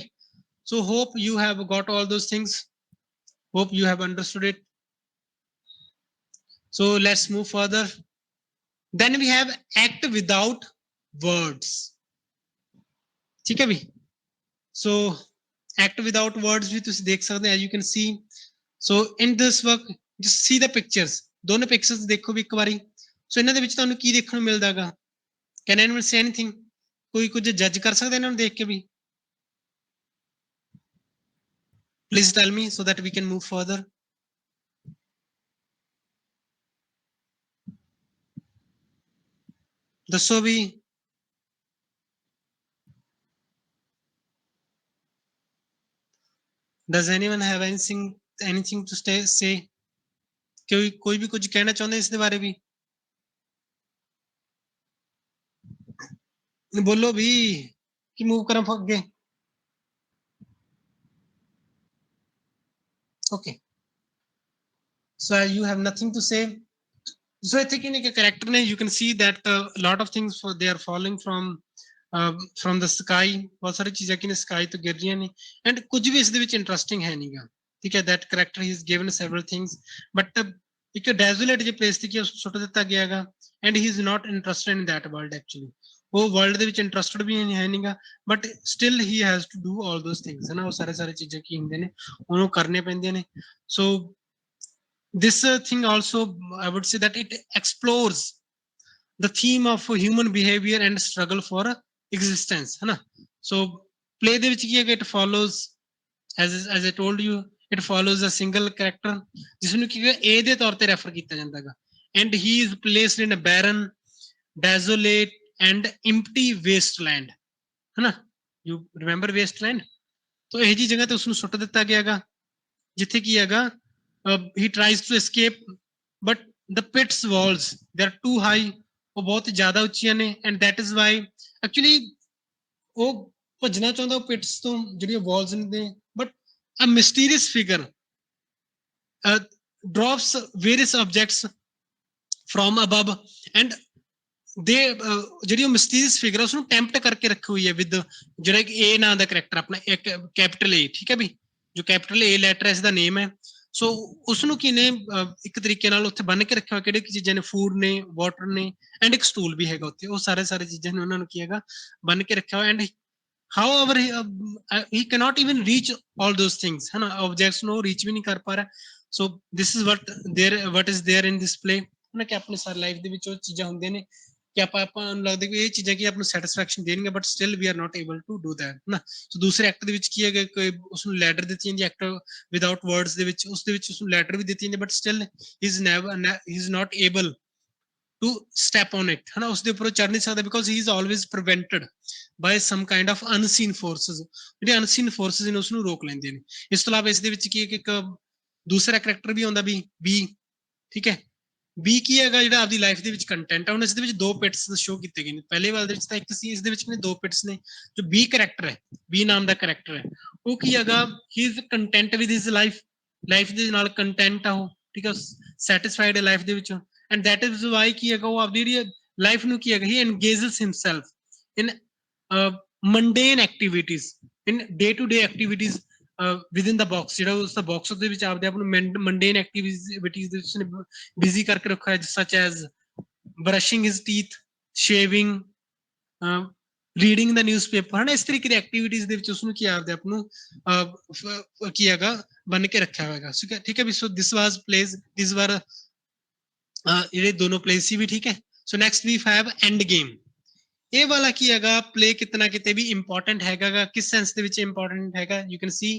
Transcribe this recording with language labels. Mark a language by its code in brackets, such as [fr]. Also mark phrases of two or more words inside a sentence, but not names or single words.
[en] So hope you have got all those things, hope you have understood it. So let's move further. Then we have act without words [hi] ठीक है भी। [en] So act without words भी [pa] ਤੁਸੀਂ ਦੇਖ ਸਕਦੇ [en] as you can see so in this work just see the pictures [pa] ਦੋਨੋਂ ਪਿਕਚਰਸ ਦੇਖੋ ਵੀ ਇੱਕ ਵਾਰੀ। ਸੋ ਇਹਨਾਂ ਦੇ ਵਿੱਚ ਤੁਹਾਨੂੰ ਕੀ ਦੇਖਣ ਨੂੰ ਮਿਲਦਾਗਾ [en] can anyone say anything [pa] ਕੋਈ ਕੁਝ ਜੱਜ ਕਰ ਸਕਦਾ ਇਹਨਾਂ ਨੂੰ ਦੇਖ ਕੇ ਵੀ [en] please tell me so that we can move further. [pa] ਦੱਸੋ ਵੀ [en] does anyone have anything to say [pa] ਕੋਈ ਵੀ ਕੁਝ ਕਹਿਣਾ ਚਾਹੁੰਦੇ ਇਸ ਦੇ ਬਾਰੇ ਵੀ ਬੋਲੋ ਵੀ ਕਿ ਮੂਵ ਕਰਾਂ ਅੱਗੇ। [en] okay so you have nothing to say so I think in a character you can see that a lot of things they are following from from the sky, [pa] ਬਹੁਤ ਸਾਰੀ ਚੀਜ਼ਾਂ ਕਿ ਸਕਾਈ ਤੋਂ ਗਿਰ ਰਹੀਆਂ ਨੇ, ਐਂਡ ਕੁਝ ਵੀ ਇਸ ਦੇ ਵਿੱਚ ਇੰਟਰਸਟਿੰਗ ਹੈ ਨਹੀਂਗਾ, ਠੀਕ ਹੈ। [en] that character he is given several things, but [pa] ਇੱਕ ਡੈਜ਼ੋਲੇਟ ਜਿਹੇ ਪਲੇਸ ਤੇ ਕਿ ਉਸ ਸੁੱਟ ਦਿੱਤਾ ਗਿਆ ਹੈਗਾ, [en] and he is not interested in that world actually, [pa] ਉਹ ਵਰਲਡ ਦੇ ਵਿੱਚ ਇੰਟਰਸਟਡ ਵੀ ਹੈ ਨਹੀਂਗਾ, [en] but still he has to do all those things, [pa] ਹੈ ਨਾ, ਉਹ ਸਾਰੇ ਚੀਜ਼ਾਂ ਕੀ ਹੁੰਦੇ ਨੇ ਉਹਨੂੰ ਕਰਨੇ ਪੈਂਦੀਆਂ ਨੇ। [en] ਸੋ this thing also, I would say that it explores the theme of human behavior and struggle for existence, [hi] है ना। [en] So play [pa] ਦੇ ਵਿੱਚ ਕੀ ਹੈ, [en] it follows, as I told you, it follows a single character [pa] ਜਿਸ ਨੂੰ ਕੀ ਹੈ A ਦੇ ਤੌਰ ਤੇ ਰੈਫਰ ਕੀਤਾ ਜਾਂਦਾ ਹੈਗਾ, [en] and he is placed in a barren, desolate and empty wasteland, [hi] है ना। [en] you remember wasteland, [pa] तो ਇਹ ਜੀ ਜਗ੍ਹਾ ਤੇ ਉਸ ਨੂੰ ਸੁੱਟ ਦਿੱਤਾ ਗਿਆ ਹੈਗਾ, ਜਿੱਥੇ ਕੀ ਹੈਗਾ [en] he tries to escape, but the pits walls, they are too high, [pa] ਉਹ ਬਹੁਤ ਜ਼ਿਆਦਾ ਉੱਚੀਆਂ ਨੇ, [en] and that is why actually [pa] ਉਹ ਭੱਜਣਾ ਚਾਹੁੰਦਾ ਉਹ ਪਿਟਸ ਤੋਂ ਜਿਹੜੀਆਂ ਵਾਲਸ ਨੇ, [en] but a mysterious figure drops various objects from above, and [pa] ਦੇ ਜਿਹੜੀ ਉਹ ਮਿਸਟੀਰੀਅਸ ਫਿਗਰ ਉਸ ਨੂੰ ਟੈਂਪਟ ਕਰਕੇ ਰੱਖੀ ਹੋਈ ਹੈ ਵਿਦ ਜਿਹੜਾ ਕਿ ਏ ਨਾਂ ਦਾ ਕਰੈਕਟਰ ਆਪਣਾ, ਇੱਕ ਕੈਪੀਟਲ ਏ, ਠੀਕ ਹੈ ਵੀ, ਜੋ ਕੈਪੀਟਲ ਏ ਲੈਟਰ ਇਸ ਦਾ ਨੇਮ ਹੈ। ਸੋ ਉਸ ਨੂੰ ਕੀ ਨੇ ਇੱਕ ਤਰੀਕੇ ਨਾਲ ਉੱਥੇ ਬੰਨ ਕੇ ਰੱਖਿਆ ਹੋਇਆ, ਕਿਹੜੇ ਚੀਜ਼ਾਂ ਨੇ, ਫੂਡ ਨੇ, ਵਾਟਰ ਨੇ, ਐਂਡ ਇੱਕ ਸਟੂਲ ਵੀ ਹੈਗਾ ਉੱਥੇ, ਉਹ ਸਾਰੇ ਚੀਜ਼ਾਂ ਨੇ ਉਹਨਾਂ ਨੂੰ ਕੀ ਹੈਗਾ ਬੰਨ ਕੇ ਰੱਖਿਆ ਹੋਇਆ, ਐਂਡ [en] however he cannot even reach all those things, [hi] है ना, [pa] objects ਨੂੰ reach ਵੀ ਨਹੀਂ ਕਰ ਪਾ ਰਿਹਾ। [en] so this is what is there in this play, [pa] ਹੈ ਨਾ, ਕਿ ਆਪਣੀ ਸਾਰੀ ਲਾਈਫ ਦੇ ਵਿੱਚ ਉਹ ਚੀਜ਼ਾਂ ਹੁੰਦੀਆਂ ਨੇ ਕਿ ਆਪਾਂ ਨੂੰ ਲੱਗਦਾ ਕਿ ਇਹ ਚੀਜ਼ਾਂ ਕੀ ਆਪ ਨੂੰ ਸੈਟੀਸਫੈਕਸ਼ਨ ਦੇਣਗੇ, [en] but still we are not able to do that, [pa] ਹੈ ਨਾ। ਸੋ ਦੂਸਰੇ ਐਕਟ ਦੇ ਵਿੱਚ ਕੀ ਹੈਗਾ ਕਿ ਉਸ ਨੂੰ ਲੈਟਰ ਦਿੱਤੀ ਜਾਂਦੀ, ਐਕਟ ਵਿਦਆਊਟ ਵਰਡਸ ਦੇ ਵਿੱਚ, ਉਸ ਦੇ ਵਿੱਚ ਉਸ ਨੂੰ ਲੈਟਰ ਵੀ ਦਿੱਤੀ ਜਾਂਦੀ, [en] but still he is not able to step on it, [hi] है ना, उसके ऊपर चढ़ नहीं सकता, [en] because he is always prevented by some kind of unseen forces, [pa] ਜਿਹੜੇ unseen forces ਨੇ ਉਸ ਨੂੰ ਰੋਕ ਲੈਂਦੇ ਨੇ। ਇਸ ਤੋਂ ਇਲਾਵਾ ਇਸ ਦੇ ਵਿੱਚ ਕੀ ਹੈ ਕਿ ਇੱਕ ਦੂਸਰਾ ਕਰੈਕਟਰ ਵੀ ਆਉਂਦਾ ਵੀ ਬੀ, ਠੀਕ ਹੈ। ਬੀ ਕੀ ਹੈਗਾ ਜਿਹੜਾ ਆਪਦੀ ਲਾਈਫ ਦੇ ਵਿੱਚ ਕੰਟੈਂਟ ਹੈ। ਹੁਣ ਇਸ ਦੇ ਵਿੱਚ ਦੋ ਪਿਟਸ ਸ਼ੋ ਕੀਤੇ ਗਏ ਨੇ, ਪਹਿਲੇ ਵਾਲੇ ਦੇ ਵਿੱਚ ਤਾਂ ਇੱਕ ਸੀ, ਇਸ ਦੇ ਵਿੱਚ ਦੋ ਪਿਟਸ ਨੇ। ਜੋ ਬੀ ਕਰੈਕਟਰ ਹੈ, ਬੀ ਨਾਮ ਦਾ ਕਰੈਕਟਰ ਹੈ, ਉਹ ਕੀ ਹੈਗਾ, [en] he is content with his life, [pa] ਲਾਈਫ ਦੇ ਨਾਲ ਕੰਟੈਂਟ ਆ ਉਹ, ਠੀਕ ਹੈ, ਸੈਟੀਸਫਾਈਡ ਹੈ ਲਾਈਫ ਦੇ ਵਿੱਚ, [en] and that is why [pa] ਕੀ ਹੈਗਾ ਉਹ ਆਪਦੀ ਜਿਹੜੀ ਲਾਈਫ ਨੂੰ ਕੀ ਹੈਗਾ [en] he engages himself in mundane activities, in day to day activities within the box, [pa] ਜਿਹੜਾ ਉਸ ਦਾ ਬਾਕਸ ਦੇ ਵਿੱਚ ਆਪਦੇ ਆਪ ਨੂੰ [en] mundane activities [pa] ਦੇ ਵਿੱਚ ਬਿਜ਼ੀ ਕਰਕੇ ਰੱਖਿਆ ਹੈ, [en] such as brushing his teeth, shaving, reading the newspaper, [pa] ਹਨਾ, ਇਸ ਤਰੀਕੇ ਦੀ ਐਕਟੀਵਿਟੀਜ਼ ਦੇ ਵਿੱਚ ਉਸਨੂੰ ਕੀ ਆਪਦੇ ਆਪ ਨੂੰ ਕੀ ਹੈਗਾ ਬੰਨ ਕੇ ਰੱਖਿਆ ਹੋਏਗਾ, ਠੀਕ ਹੈ ਵੀ। [en] so this was plays, [pa] ਦਿਸ ਵਾਰ ਜਿਹੜੇ ਦੋਨੋਂ ਪਲੇਸ ਸੀ ਵੀ, ਠੀਕ ਹੈ। [en] so next we have [pa] ਐਂਡ ਗੇਮ, ਇਹ ਵਾਲਾ ਕੀ ਹੈਗਾ ਪਲੇ ਕਿਤਨਾ ਕਿਤੇ ਵੀ ਇੰਪੋਰਟੈਂਟ ਹੈਗਾ, ਕਿਸ ਸੈਂਸ ਦੇ ਵਿੱਚ ਇੰਪੋਰਟੈਂਟ ਹੈਗਾ, [en] you can see.